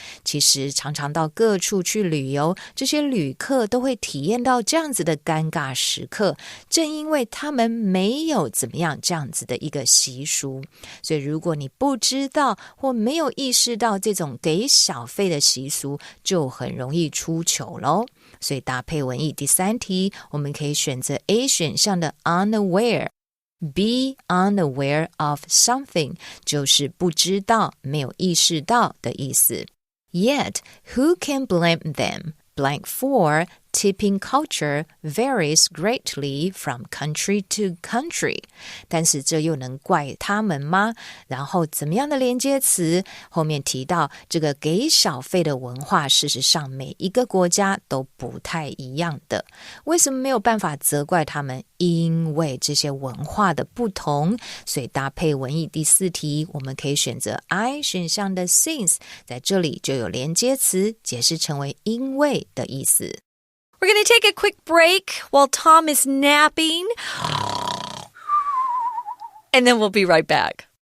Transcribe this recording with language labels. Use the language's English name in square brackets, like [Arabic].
[Chinese] 其实常常到各处去旅游，这些旅客都会体验到这样子的尴尬时刻，正因为他们没有怎么样这样子的一个习俗，所以如果你不知道或没有意识到这种给小费的习俗，就很容易出糗咯。所以搭配文意第三题，我们可以选择 A 选项的 unaware。Be unaware of something 就是不知道，没有意识到的意思。 [English] Yet, who can blame them? Blank 4, tipping culture varies greatly from country to country. [Chinese] 但是这又能怪他们吗？然后怎么样的连接词？后面提到这个给小费的文化，事实上每一个国家都不太一样的。为什么没有办法责怪他们？因为这些文化的不同，所以搭配文意第四题，我们可以选择 I 选项的 since， 在这里就有连接词，解释成为因为的意思。 [English] We're going to take a quick break while Tom is napping. And then we'll be right back.